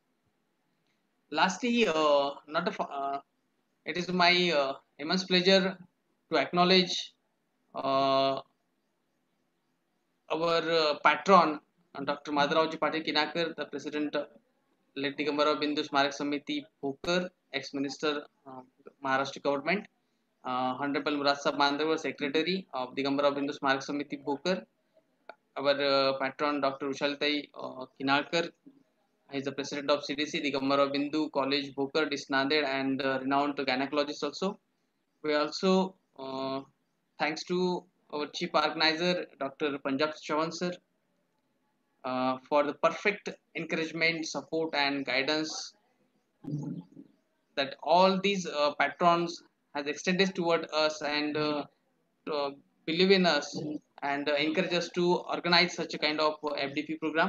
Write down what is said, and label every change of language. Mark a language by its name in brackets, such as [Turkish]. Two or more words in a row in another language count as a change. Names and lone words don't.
[English] Lastly, it is my immense pleasure to acknowledge our patron, Dr. Madharavji Patil Kinakar, the President, Late Digambarao Bindu Smarak Samiti Bhokar, ex-minister, Maharashtra government, Honorable Murad Sahab Mandawar, Secretary of Digambarao Bindu Smarak Samiti Bhokar, our patron, Dr. Ushalitai Kinakar. He is the president of CDC, Digambarao Bindu College, Bhokar, Nanded, and renowned gynecologist also. We also thanks to our chief organizer, Dr. Punjab Chavan sir, for the perfect encouragement, support, and guidance that all these patrons has extended toward us, and believe in us, and encourage us to organize such a kind of FDP program.